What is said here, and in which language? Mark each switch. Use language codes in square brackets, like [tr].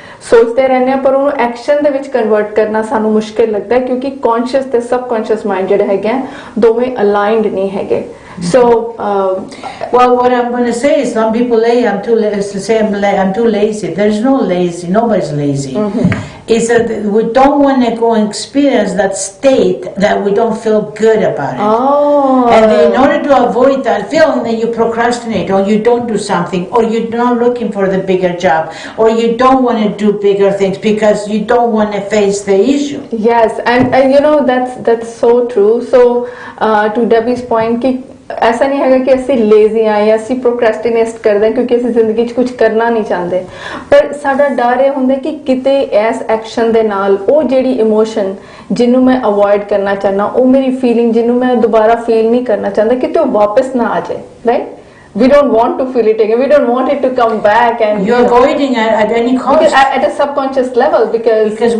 [pa] ਸੋਚਦੇ ਰਹਿੰਦੇ ਆ, ਪਰ ਉਹਨੂੰ ਐਕਸ਼ਨ ਦੇ ਵਿੱਚ ਕਨਵਰਟ ਕਰਨਾ ਸਾਨੂੰ ਮੁਸ਼ਕਿਲ ਲੱਗਦਾ ਹੈ, ਕਿਉਂਕਿ ਕੌਨਸ਼ੀਅਸ ਤੇ ਸਬਕੌਨਸ਼ੀਅਸ ਮਾਈਂਡ ਜਿਹੜੇ ਹੈਗੇ ਆ ਦੋਵੇਂ ਅਲਾਈਨਡ ਨਹੀਂ ਹੈਗੇ. [en] So, well, what I'm going to say is, some people say I'm too lazy. There's no lazy. Nobody's lazy. Is that we don't want to go and experience that state that we don't feel good about it. Oh. And in order to avoid that feeling, then you procrastinate, or you don't do something, or you're not looking for the bigger job, or you don't want to do bigger things because you don't want to face the issue. Yes, and you know that's so true. So to Debbie's point, [hi] कि ऐसा नहीं है कि [pa] ਅਸੀਂ lazy ਆ ਜਾਂ ਅਸੀਂ ਪ੍ਰੋਕ੍ਰੈਸਟੀਨੇਟ ਕਰਦੇ ਕਿਉਂਕਿ ਅਸੀਂ ਜ਼ਿੰਦਗੀ 'ਚ ਕੁਝ ਕਰਨਾ ਨਹੀਂ ਚਾਹੁੰਦੇ, ਪਰ ਸਾਡਾ ਡਰ ਇਹ ਹੁੰਦਾ ਕਿ ਕਿਤੇ ਇਸ ਐਕਸ਼ਨ ਦੇ ਨਾਲ ਉਹ ਜਿਹੜੀ ਇਮੋਸ਼ਨ ਜਿਹਨੂੰ ਮੈਂ ਅਵੋਇਡ ਕਰਨਾ ਚਾਹੁੰਦਾ, ਉਹ ਮੇਰੀ ਫੀਲਿੰਗ ਜਿਹਨੂੰ ਮੈਂ ਦੁਬਾਰਾ ਫੀਲ ਨਹੀਂ ਕਰਨਾ ਚਾਹੁੰਦਾ, ਕਿਤੇ ਉਹ ਵਾਪਸ ਨਾ ਆ ਜਾਏ. [en] right, we don't want to feel it again, we don't want it to come back, and you're avoiding it at any cost, at a subconscious level, because